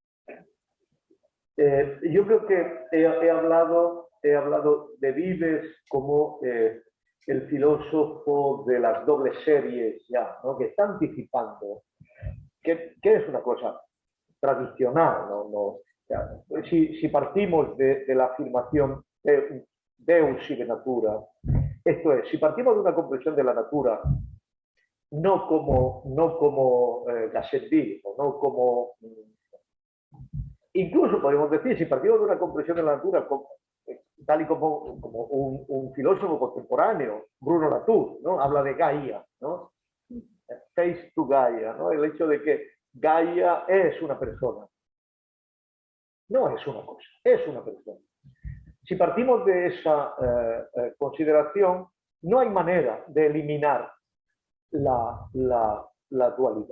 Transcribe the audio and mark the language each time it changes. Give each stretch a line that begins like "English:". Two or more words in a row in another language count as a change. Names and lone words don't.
Spanish: Yo creo que he hablado de Vives como el filósofo de las dobles series, ya, ¿no? Que está anticipando, que es una cosa tradicional, ¿no? Si partimos de la afirmación
Latin: Deus sive natura,
Spanish: esto es, si partimos de una comprensión de la natura no como Gassendi, no como... Incluso podemos decir, si partimos de una comprensión de la natura tal y como un filósofo contemporáneo, Bruno Latour, ¿no? Habla de Gaia, ¿no?
English: Face to Gaia,
Spanish: ¿no? El hecho de que Gaia es una persona. No es una cosa, es una persona. Si partimos de esa consideración, no hay manera de eliminar la dualidad.